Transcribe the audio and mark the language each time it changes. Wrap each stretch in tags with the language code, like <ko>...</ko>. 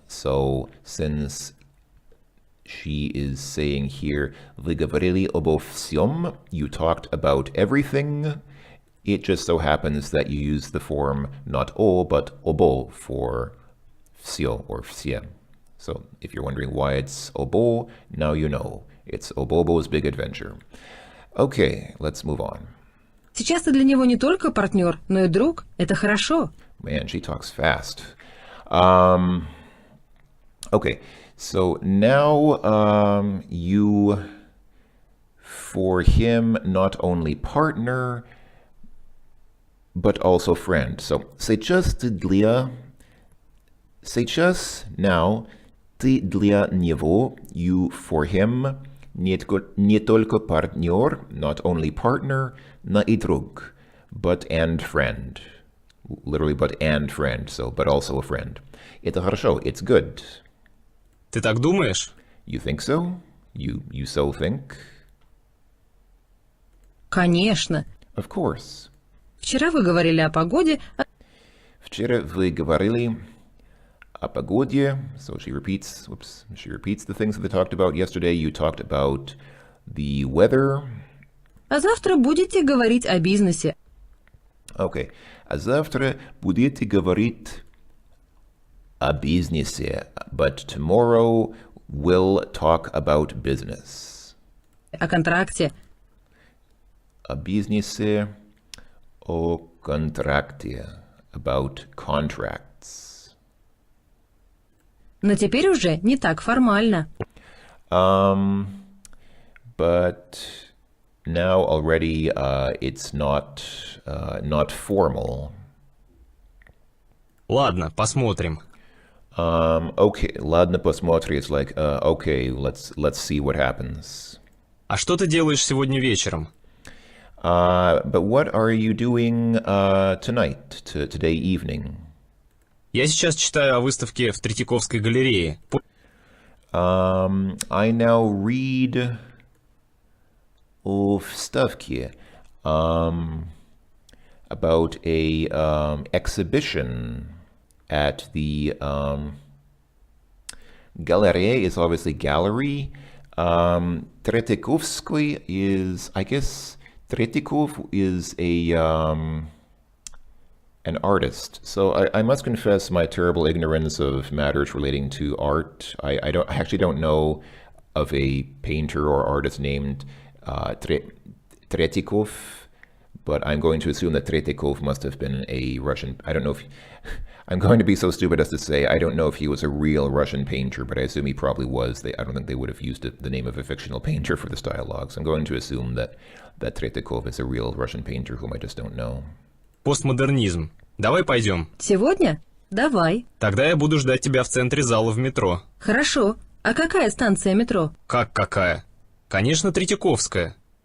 <en>So since she is saying here,</en> <ru>вы говорили обо всем,</ru> <en>you talked about everything, it just so happens that you use the form not o, but obo for все or все. So if you're wondering why it's Obo, now you know. It's Obobo's Big Adventure. Okay, let's move on.</en> <ru>Сейчас ты для него не только партнер, но и друг. Это хорошо.</ru> <en>Man, she talks fast. Okay, so now you, for him, not only partner, but also friend. So,</en> <ru>сейчас</ru> <en>now,</en> <ru>ты для него,</ru> <en>you for him,</en> <ru>не только партнер,</ru> <en>not only partner,</en> <ru>но и друг,</ru> <en>but and friend. Literally, but and friend, so, but also a friend.</en> <ru>Это хорошо,</ru> <en>it's good.</en> <ru>Ты так думаешь?</ru> <en>You think so? You so think?</en> <ru>Конечно.</ru> <en>Of course.</en> <ru>Вчера вы говорили о погоде, Вчера вы говорили о погоде.</ru> <en>So she repeats the things that they talked about yesterday. You talked about the weather.</en> <ru>а завтра будете говорить о бизнесе.</ru> <en>Okay.</en> <ru>А завтра будете говорить о бизнесе.</ru> <en>But tomorrow we'll talk about business.</en> <ru>О контракте. О бизнесе, о контракте.</ru> <en>About contracts.</en> <ru>Но теперь уже не так формально.</ru> <en>But now already it's not formal.</en> <ru>Ладно, посмотрим.</ru> <en>Okay,</en> <ru>ладно, посмотрим.</ru> <en>It's like, okay, let's see what happens.</en> <ru>А что ты делаешь сегодня вечером?</ru> <en>But what are you doing tonight, today evening?</en> <ru>Я сейчас читаю о выставке в Третьяковской галерее.</ru> <en>I now read</en> <ru>о вставке</ru> <en>about a exhibition at the Galerie is obviously gallery. Tretyakovsky is, I guess, Tretyakov is an artist. So I must confess my terrible ignorance of matters relating to art. I actually don't know of a painter or artist named Tretyakov, but I'm going to assume that Tretyakov must have been a Russian. I don't know if I'm going to be so stupid as to say I don't know if he was a real Russian painter, but I assume he probably was. I don't think they would have used the name of a fictional painter for this dialogue. So I'm going to assume that Tretyakov is a real Russian painter whom I just don't know.</en> <ru>Постмодернизм. Давай пойдем. Сегодня? Давай. Тогда я буду ждать тебя в центре зала в метро. Хорошо. А какая станция метро? Как какая? Конечно, Третьяковская.</ru>